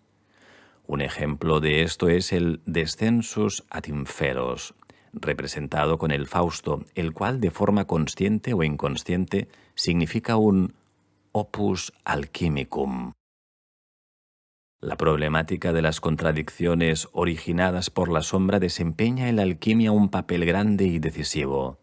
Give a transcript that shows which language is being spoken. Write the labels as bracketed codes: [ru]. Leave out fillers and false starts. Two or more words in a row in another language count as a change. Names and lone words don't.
[es] Un ejemplo de esto es el [la] Descensus ad inferos, [es] representado con el Fausto, el cual de forma consciente o inconsciente significa un [la] opus alchimicum. [es] La problemática de las contradicciones originadas por la sombra desempeña en la alquimia un papel grande y decisivo.